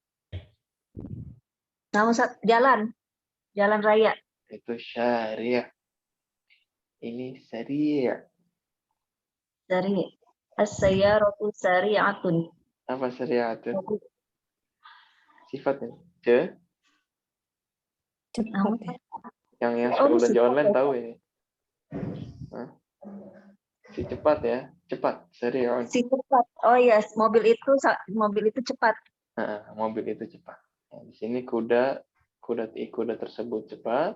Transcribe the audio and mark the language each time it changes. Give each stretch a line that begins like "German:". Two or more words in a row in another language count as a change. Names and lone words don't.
Indonesian: Nah, Ustaz, jalan raya. Itu syari'. Ini sari'.
Arabic: سريع السيارة سريعة.
Indonesian: Apa sari'atun? Sifatnya. Ce? Cepat ya. Yang Oh, suka belanja sifat online ya. tahu ini. Hah? Si cepat ya, cepat, sari'un. Si cepat. Oh iya, mobil itu cepat. Mobil itu cepat. Nah, di sini kuda tersebut cepat.